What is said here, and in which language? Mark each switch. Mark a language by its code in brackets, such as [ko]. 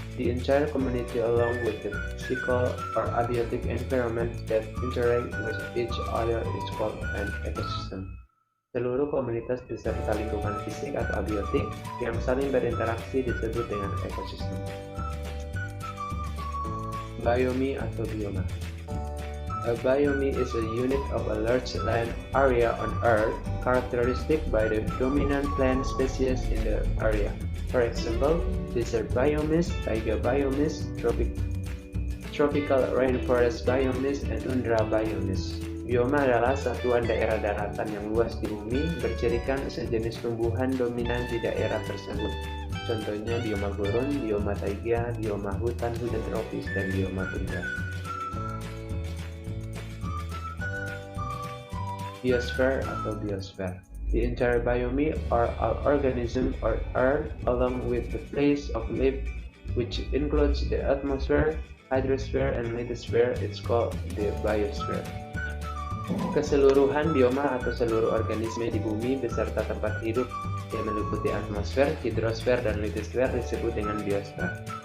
[en] The entire community along with the physical or abiotic environment that interact with each other is called an ecosystem. [id] Seluruh komunitas beserta lingkungan fisik atau abiotik yang saling berinteraksi disebut dengan ekosistem. Biomi atau bioma. [en] A biome is a unit of a large land area on Earth characteristic by the dominant plant species in the area. For example, desert biomes, taiga biomes, tropical rainforest biomes, and tundra biomes. [id] Bioma adalah satuan daerah daratan yang luas di bumi, bercirikan sejenis tumbuhan dominan di daerah tersebut. Contohnya bioma gurun, bioma taiga, bioma hutan tropis, dan bioma tundra. Biosphere atau biosfer. [en] The entire biome or organism or Earth along with the place of life which includes the atmosphere, hydrosphere, and lithosphere is called the biosphere. [id] Keseluruhan bioma atau seluruh organisme di bumi beserta tempat hidup yang meliputi atmosfer, hidrosfer, dan litosfer disebut dengan biosfer.